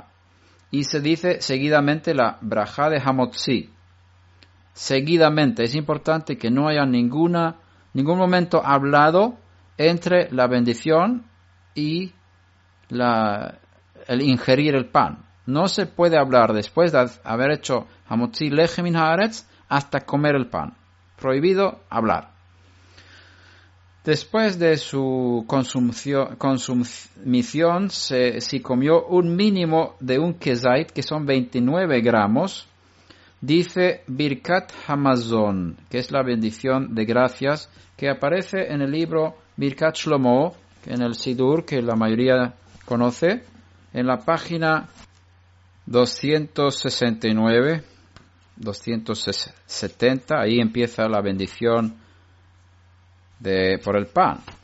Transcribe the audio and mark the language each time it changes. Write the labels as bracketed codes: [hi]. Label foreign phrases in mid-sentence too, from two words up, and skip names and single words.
[es] Y se dice seguidamente la berajá de hamotzi. Seguidamente, es importante que no haya ningún momento hablado entre la bendición y el ingerir el pan. No se puede hablar después de haber hecho [he] המוציא לחם מן הארץ [es] hasta comer el pan. Prohibido hablar. Después de su consumición, si comió un mínimo de un kezait, que son 29 gramos, dice [he] ברכת המזון, [es] que es la bendición de gracias, que aparece en el libro Birkat Shlomo, en el Sidur, que la mayoría conoce, en la página 269, 270, ahí empieza la bendición por el pan.